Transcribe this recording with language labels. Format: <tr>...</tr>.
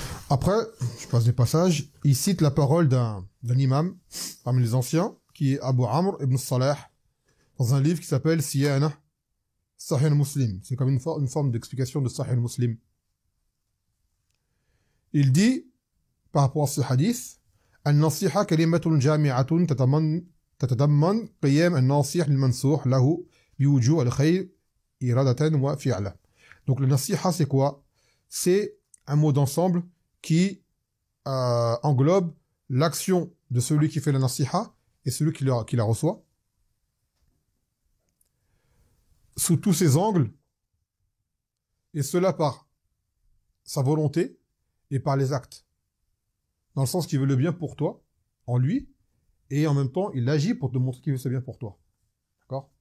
<fr>Après, je passe des passages, il cite la parole d'un imam parmi les anciens, qui est Abu Amr ibn Salah, dans un livre qui s'appelle Siyana Sahih al-Muslim. C'est comme une forme d'explication de Sahih al-Muslim. Il dit, par rapport à ce hadith,</fr> <ar>النصيحة كلمة جامعة تتضمن قيام الناصح للمنصوح له بوجوه الخير إرادة وفعلا.</ar> <fr>Donc le nasiha c'est quoi? C'est un mot d'ensemble qui englobe l'action de celui qui fait la nasiha et celui qui la reçoit sous tous ses angles, et cela par sa volonté et par les actes, dans le sens qu'il veut le bien pour toi en lui, et en même temps il agit pour te montrer qu'il veut ce bien pour toi. D'accord?</fr>